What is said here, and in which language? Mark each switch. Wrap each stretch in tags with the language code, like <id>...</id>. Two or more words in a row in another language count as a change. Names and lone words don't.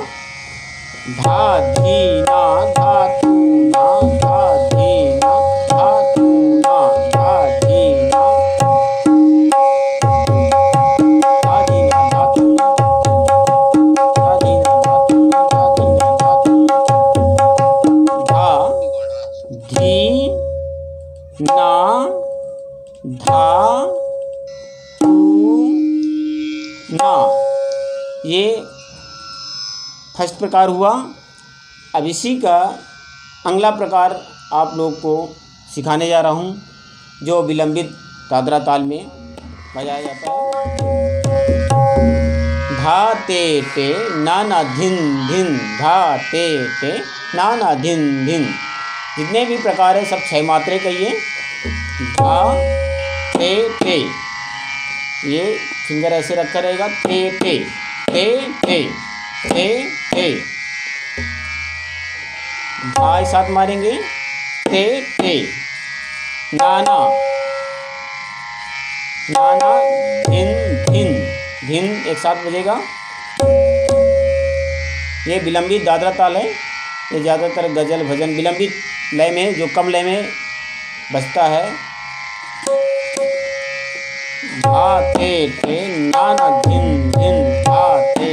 <hi>धा धी ना, धा तू ना, धा धी ना, धा तू ना, धा धी ना, धा धी ना, धा तू ना, धा धी ना, धा तू ना, धा धी ना, धा तू ना, धा धी ना, धा तू ना। ये फर्स्ट प्रकार हुआ। अब इसी का अगला प्रकार आप लोग को सिखाने जा रहा हूँ, जो विलंबित दादरा ताल में बजाया जाता है। धा ते ते ना ना धिन धिन, धा ते ते ना ना धिन धिन। जितने भी प्रकार है सब 6 मात्रे का ही है। धा ते ते, ये फिंगर ऐसे रखा रहेगा, ते ते ते ते ते ते। धा साथ मारेंगे, ते ते, नाना नाना, धिन धिन, धिन एक साथ बजेगा। ये विलंबित दादरा ताल है। ये ज़्यादातर गज़ल भजन विलंबित लय में, जो कम लय में बजता है। धा ते ते ना ना धिन धिन, धा</hi>